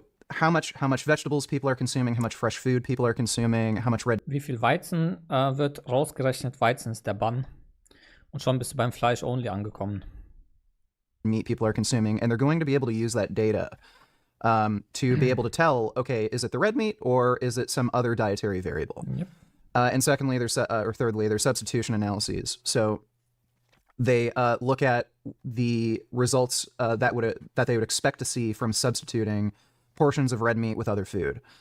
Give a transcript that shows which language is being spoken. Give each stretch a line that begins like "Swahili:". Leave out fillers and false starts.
English: How much vegetables people are consuming, how much fresh food people are consuming, how much red.
German: Wie viel Weizen wird rausgerechnet? Weizen ist der Bann. Und schon bist du beim Fleisch only angekommen.
English: Meat people are consuming, and they're going to be able to use that data to be able to tell, okay, is it the red meat or is it some other dietary variable? Yep. And secondly, thirdly, there's substitution analyses. So they look at the results that they would expect to see from substituting portions of red meat with other food.